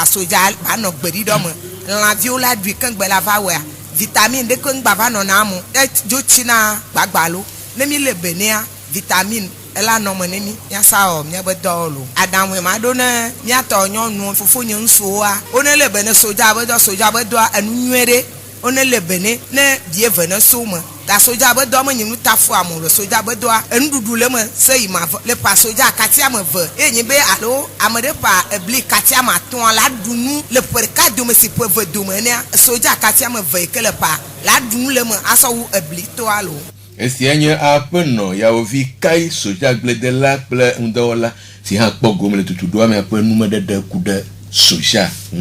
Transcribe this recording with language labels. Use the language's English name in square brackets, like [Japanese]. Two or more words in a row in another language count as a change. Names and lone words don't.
[Ewe] soja ba nɔ gbeɖiɖɔ me lãviwo la ɖui keŋgbe la va wɔa vitamine ɖeke ŋgba va nɔna mo edzo tsina gbagbalo ne mi le benea vitamine ela nɔ me ne mi miasa wɔ miabe dɔwo lo aɖaŋue ma ɖo ne miatɔ nyɔnu fofo nye ŋutsuwoa wone le bene soja be dɔa enu nyuie ɖe wone le bene ne bieve ne so me ta soja be dɔ me nye nu ta fu amo le soja be dɔa enuɖuɖu le me se yi ma le pa soja katia me ve eye nye be alo ame ɖe pa ebli katia me atɔa la ɖu nu le ƒe ɖeka dome si ƒe ve dome nea soja katia me ve yi ke le pa la ɖu nu le me asɔ wu ebli toa lo. Esia nye aƒenɔ yawovi kai soja gbledela kple ŋdɔwɔla si hã kpɔ gome le tutuɖoa me ƒe numeɖeɖe ku ɖe soja.